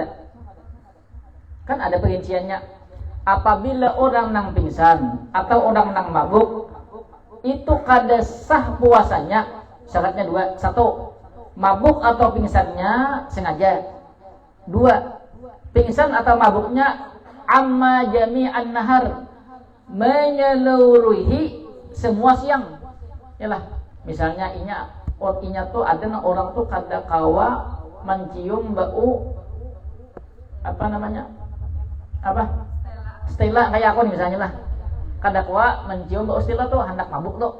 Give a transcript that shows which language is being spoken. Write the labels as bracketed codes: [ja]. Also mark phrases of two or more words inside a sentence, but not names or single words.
[bjn] Kan ada perinciannya. Apabila orang nang pingsan atau orang nang mabuk, itu kada sah puasanya. Syaratnya dua. Satu, mabuk atau pingsannya sengaja. Dua, pingsan atau mabuknya [ar] عم جميع النهار, [bjn] menyeluruhi semua siang. Yalah, misalnya inya tuh ada orang tuh kada kawa mencium bau apa namanya? Stella kayak aku nih misalnya lah. Kada kawa mencium bau stella tuh hendak mabuk tuh.